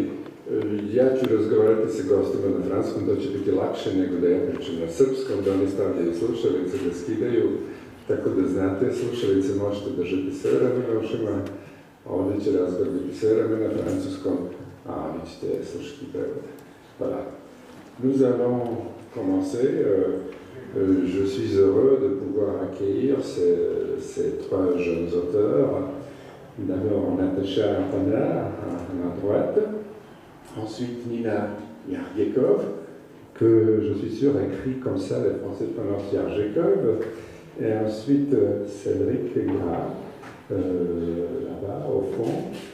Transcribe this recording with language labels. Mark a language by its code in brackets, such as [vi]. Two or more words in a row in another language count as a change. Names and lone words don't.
[sr] Ja ću razgovarati sa gostima na franskom, to će biti lakše nego da ja pričam na srpskom, da oni stavljaju slušalice, da skidaju, tako da znate, slušalice možete držati sve vreme na ušima, ovdje će razgovor biti sve vreme na francuskom, a vi ćete slušati prevod. [fr] Voilà. Nous allons commencer. Je suis heureux de pouvoir accueillir ces trois jeunes auteurs. D'abord Nataša Pana à ma droite, ensuite Nina Ježekov, que je suis sûr écrit comme ça, les Français prononcent Ježekov, et ensuite Cédric Gras, là-bas au fond.